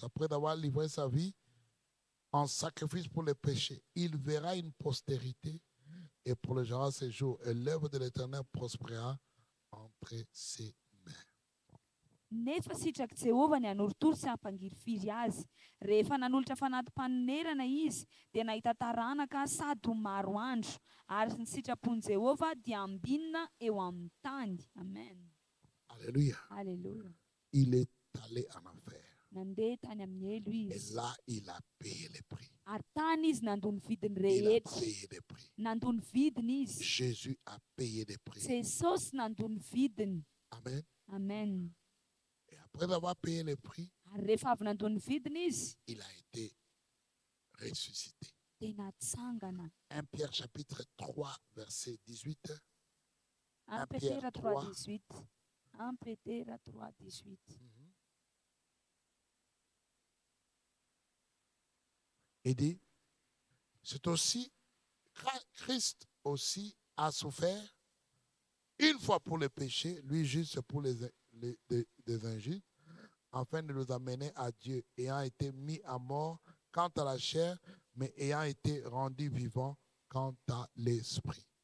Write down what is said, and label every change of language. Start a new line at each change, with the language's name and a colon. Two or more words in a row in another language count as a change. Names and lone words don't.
French: Après d'avoir livré sa vie en sacrifice pour les péchés, il verra une postérité et prolongera ses jours. Et l'œuvre de l'Éternel prospérera entre ses mains.
Malagasy: Nefa sitraky Jehovah ny hanoritory sy hampangiry firy azy. Rehefa nanolotra fanatim-panonerana izy, dia nahita taranaka sady ho maro andro. Ary ny sitrapon'i Jehovah dia ambinina eo amin'ny tany. Amen. Alléluia. Alléluia.
French: Il est allé en enfer.
Malagasy: Nandeha tany amin'ny elo
French: Et
Malagasy: izy.
French: là, il a payé les prix.
Malagasy: Ary tany izy nandony vidiny
French: Il a
Malagasy: rehetra.
French: payé des prix.
Malagasy: Nandony vidiny izy.
French: Jésus a payé des prix.
Malagasy: Jesosy nandony vidiny. Amen. Amen.
French: Et après avoir payé les prix,
Malagasy: Ary rehefa avy nandony vidiny izy,
French: il a été ressuscité.
Malagasy: dia natsangana.
French: 1 Pierre chapitre 3, verset 18.
Malagasy: 1 Petera 3:18. 1 Petera 3:18.
French: Il dit, c'est aussi, Christ aussi a souffert une fois pour les péchés, lui juste pour les injustes, afin de nous amener à Dieu, ayant été mis à mort quant à la chair, mais ayant été rendu vivant quant à l'esprit.